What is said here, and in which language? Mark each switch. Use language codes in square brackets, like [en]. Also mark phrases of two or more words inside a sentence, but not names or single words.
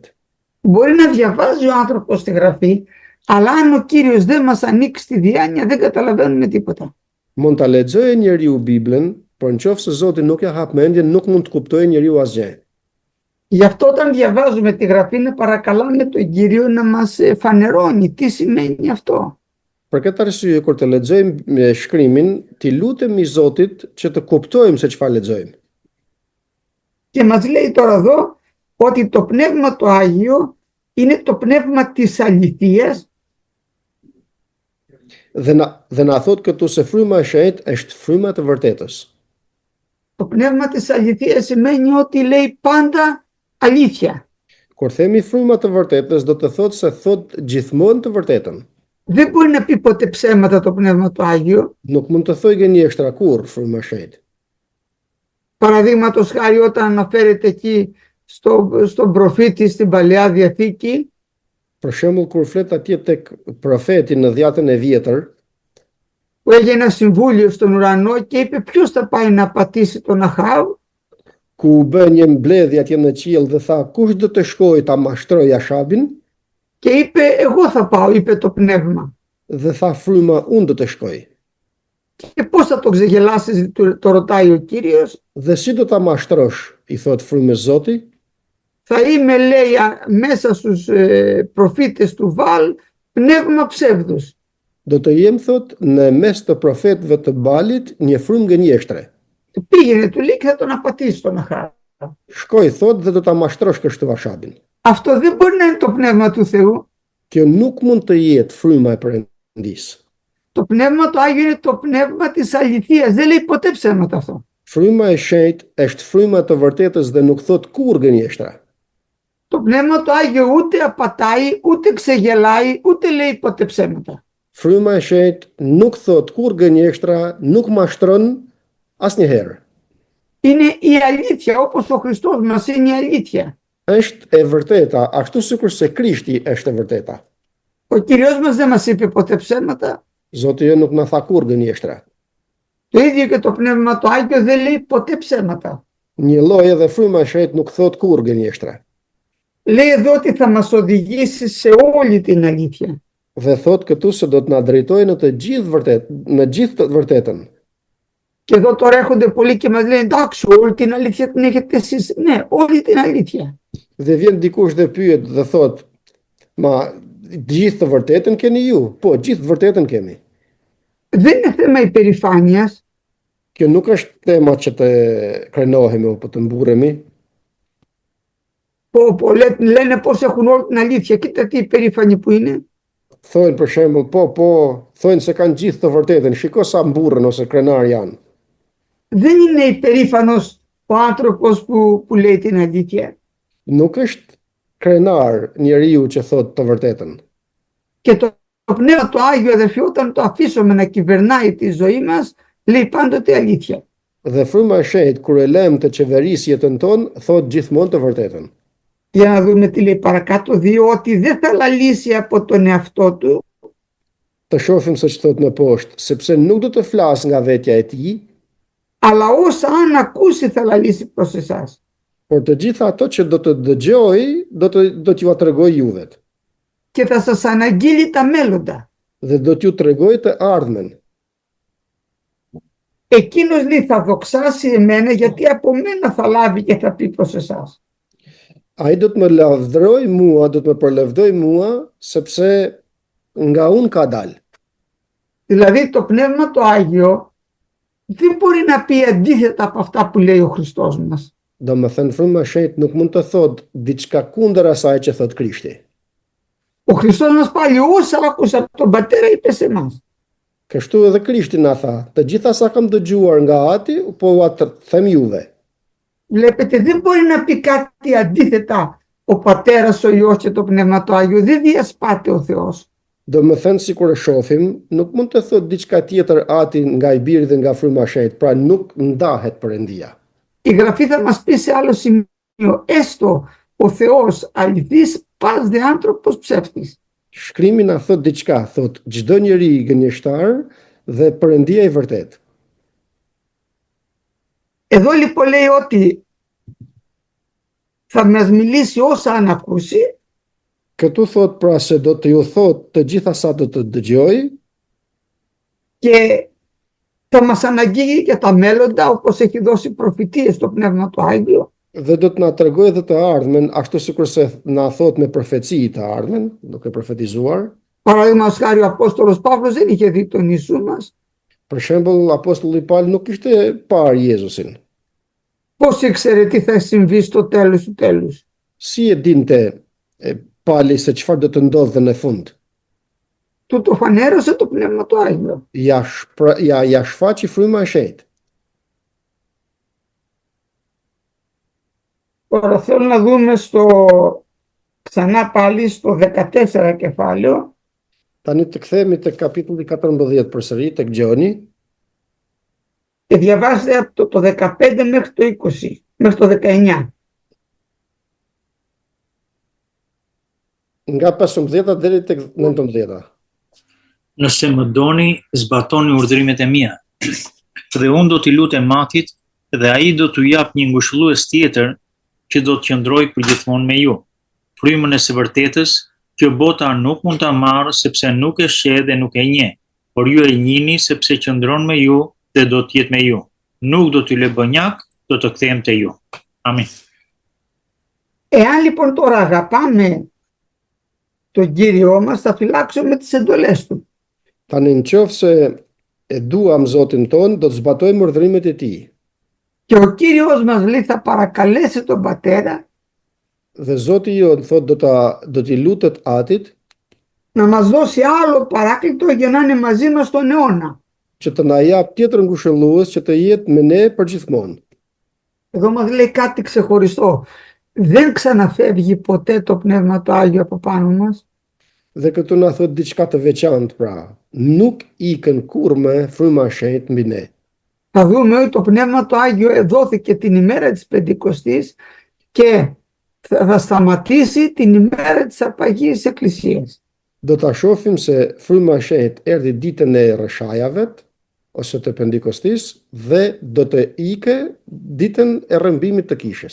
[el] Μπορεί να διαβάζει ο άνθρωπος τη γραφή, αλλά αν ο Κύριος δεν μας ανοίξει τη διάνοια δεν καταλαβαίνουμε τίποτα. [sq] Mund ta lexojë njeriu Biblën, por nëse Zoti nuk ja hap mendjen, nuk mund të kuptojë njeriu asgjë. [el] Γι' αυτό όταν διαβάζουμε τη γραφή να παρακαλάμε τον Κύριο να μας φανερώνει τι σημαίνει αυτό. [sq] Për këtë arsye kur të lexojmë shkrimin, ti lutemi Zotit që të kuptojmë se çfarë lexojmë. [el] Και μας λέει τώρα εδώ ότι το Πνεύμα το Άγιο είναι το πνεύμα της αληθείας. [sq] Dhe na thot këtu se fryma e shenjtë është fryma e vërtetës. [el] Το πνεύμα της αληθείας σημαίνει ότι λέει πάντα αλήθεια. [sq] Kur themi fryma të vërtetës, do të thotë se thot gjithmonë të vërtetën. [el] Δεν μπορεί να πει ποτέ ψέματα το Πνεύμα το Άγιο. [sq] Nuk mund të thojë gënjeshtra kurrë fryma e shenjtë. [el] Παραδείγματος χάρη όταν αναφέρεται εκεί στον προφήτη στην Παλαιά Διαθήκη, [sq] Për shembull kur flet atje tek profeti në Dhjatën e Vjetër, [el] που έγινε ένα συμβούλιο στον ουρανό και είπε ποιος θα πάει να πατήσει τον Αχάβ. [sq] ku u bë një mbledhje atje në qiell dhe tha kush do të shkojë ta mashtrojë Ashabin, [el] και είπε εγώ θα πάω, είπε το πνεύμα. [sq] dhe tha fryma unë do të shkoj. [el] Και πώς θα το ξεγελάσεις, το ρωτάει ο Κύριος. [sq] Dhe si do ta mashtrosh, i thot frymës Zoti, [el] Θα είμαι, λέει, μέσα στους προφήτες του Βαλ πνεύμα ψεύδους. [sq] do të jem, thot, në mes të profetëve të Balit një frymë gënjeshtre. [el] Πήγαινε, του λέει, και θα τον απατήσει τον Αχάβ. [sq] Shkoj, thot, dhe do ta mashtrosh kështu Ashabin. [el] Αυτό δεν μπορεί να είναι το πνεύμα του Θεού. [sq] Kjo nuk mund të jetë fryma e Perëndis. [el] Το πνεύμα του Άγιο είναι το πνεύμα της αληθείας. Δεν λέει ποτέ ψέματα αυτό. [sq] Fryma e shenjtë është fryma e të vërtetës dhe nuk thot kur gënjeshtra. [el] Το πνεύμα του Άγιο ούτε απατάει, ούτε ξεγελάει, ούτε λέει ποτέ ψέματα. [sq] Fryma e shenjtë nuk thot kur gënjeshtra, nuk mashtron asnjëherë. [el] Είναι η αλήθεια, όπως ο Χριστός μας είναι η αλήθεια. [sq] Është e vërteta, ashtu sikur se Krishti është e vërteta. [el] Ο Κύριος μας δεν μας είπε ποτέ ψέματα. [sq] Zoti jo nuk na tha kur gënjeshtra. [el] Το ίδιο και το πνεύμα του Άγιο δεν λέει ποτέ ψέματα. [sq] Një lloj edhe fryma e shenjtë nuk thot kur gënjeshtra. [el] Λέει εδώ ότι θα μας οδηγήσει σε όλη την αλήθεια. [sq] Dhe thot këtu se do të na drejtojë në të gjithë të vërtetën. [el] Και εδώ τώρα έρχονται πολλοί και μας λένε εντάξει, όλη την αλήθεια την έχετε εσείς. Ναι, όλη την αλήθεια. [sq] Dhe vjen dikush dhe pyet dhe thot, ma gjithë të vërtetën keni ju? Po, gjithë të vërtetën kemi. [el] Δεν είναι θέμα υπερηφάνειας. [sq] Kjo nuk është tema që të krenohemi apo të mburremi. [el] Λένε πως έχουν όλη την αλήθεια. Κοίτα τι υπερήφανοι που είναι. [sq] Thojnë për shembull, thojnë se kanë gjithë të vërtetën, shiko sa mburrën ose krenar janë. [el] Δεν είναι υπερήφανος ο άνθρωπος που λέει την αλήθεια. [sq] Nuk është krenar njeriu që thot të vërtetën. [el] Και το πνεύμα του Άγιο, αδερφοί, όταν το αφήσουμε να κυβερνάει τη ζωή μας, λέει πάντοτε αλήθεια. [sq] Dhe fryma e shenjtë kur e lëm të qeverisë jetën tonë, thot gjithmonë të vërtetën. [el] Για να δούμε τι λέει παρακάτω, διότι δεν θα λαλήσει από τον εαυτό του. [sq] Të shohim se ç'thot në poshtë, sepse nuk do të flas nga vetja e tij, [el] αλλά όσα αν ακούσει θα λαλήσει προς εσάς. [sq] por të gjitha ato që do të dëgjoj, do t'ju tregoj juve. [el] Και θα σας αναγγείλει τα μέλλοντα. [sq] Dhe do t'ju tregoj të ardhmen. [el] Εκείνος λέει θα δοξάσει εμένα γιατί από μένα θα λάβει και θα πει προς εσάς. [sq] Ai do të më lavdëroj mua, do të më përlevdoj mua, sepse nga unë ka dalë. [el] Δηλαδή το Πνεύμα το Άγιο δεν μπορεί να πει αντίθετα από αυτά που λέει ο Χριστός μας. [sq] Do më thënë fryma e shenjtë nuk mund të thot diçka kundër asaj që thot Krishti. [el] Ο Χριστός μας πάλι όσα άκουσα από τον Πατέρα είπε σε εμάς. [sq] Kështu edhe Krishti na tha, të gjitha sa kam dëgjuar nga Ati, po ua të them juve. [el] Βλέπετε, δεν μπορεί να πει κάτι αντίθετα ο Πατέρας, ο Υιός και το Πνεύμα το Άγιο. Δεν διασπάται ο Θεός. [sq] Do më thënë si kur e shohim, nuk mund të thot diçka tjetër Ati nga i Biri dhe nga fryma e shenjtë, pra nuk ndahet Perëndia. [el] Η Γραφή θα μας πει σε άλλο σημείο, έστω ο Θεός αληθής πας δε άνθρωπος ψεύτης. [sq] Shkrimi na thot diçka, thot çdo njeri gënjeshtar dhe Perëndia i vërtet. [el] Εδώ λοιπόν λέει ότι θα μας μιλήσει όσα αν ακούσει. [sq] Këtu thot pra se do të ju thot të gjitha sa do të dëgjoj. [el] Και θα μας αναγγείλει και τα μέλλοντα όπως έχει δώσει προφητείες στο Πνεύμα του Άγιο. [sq] Dhe do të na tregoj edhe të ardhmen, ashtu sikur se na thot me profeci të ardhmen, duke profetizuar. [el] Παραδείγματος χάρη ο Απόστολος Παύλος δεν είχε δει τον Ιησού μας. [sq] Për shembull, apostulli Paul nuk kishte parë Jezusin. [el] Πώς ήξερε τι θα συμβεί στο τέλος του τέλους? [sq] Si e dinte Pali se çfarë do të ndodhte në fund? [el] Του το φανέρωσε το Πνεύμα του Άγιο. [sq] Ja shfaqi fryma e shenjtë. [el] Τώρα θέλω να δούμε ξανά πάλι στο 14 κεφάλαιο. [sq] Tani të kthehemi tek kapitulli 14 përsëri tek Gjoni. [el] Και διαβάστε από το 15 μέχρι το 20, μέχρι το 19. [sq] Nga 15 deri tek 19. Nëse më doni, zbatoni urdhrimet e mia. Dhe unë do t'i lutem Atit dhe ai do t'u jap një ngushëllues tjetër që do të qëndrojë përgjithmonë me ju. Frymën e së vërtetës, kjo bota nuk mund ta marrë sepse nuk e sheh dhe nuk e njeh, por ju e njihni sepse qëndron me ju dhe do të jetë me ju. Nuk do t'ju lë bënjak, do të kthehem te ju. Amin. [el] Εάν λοιπόν τώρα αγαπάμε τον Κύριό μας, θα φυλάξουμε τις εντολές Του. [sq] Tani në qoftë se e duam Zotin ton, do të zbatojmë urdhrimet e tij. [el] Και ο Κύριος μας λέει θα παρακαλέσει τον Πατέρα [sq] Dhe Zoti jon thot do t'i lutet Atit [el] να μας δώσει άλλο παράκλητο για να είναι μαζί μας τον αιώνα. [sq] që të na jap tjetër ngushëllues që të jetë me ne përgjithmonë. [el] Εδώ μας λέει κάτι ξεχωριστό. Δεν ξαναφεύγει ποτέ το Πνεύμα το Άγιο από πάνω μας. [sq] Dhe këtu na thot diçka të veçantë pra, nuk ikën kurrë fryma e shenjtë mbi ne. [el] Θα δούμε ότι το Πνεύμα το Άγιο δόθηκε την ημέρα της Πεντηκοστής και θα σταματήσει την ημέρα της Αρπαγής Εκκλησίας. [sq] Do ta shohim se fryma e shenjtë erdhi ditën e rreshajave ose të Pendikostis dhe do të ike ditën e rrëmbimit të kishës.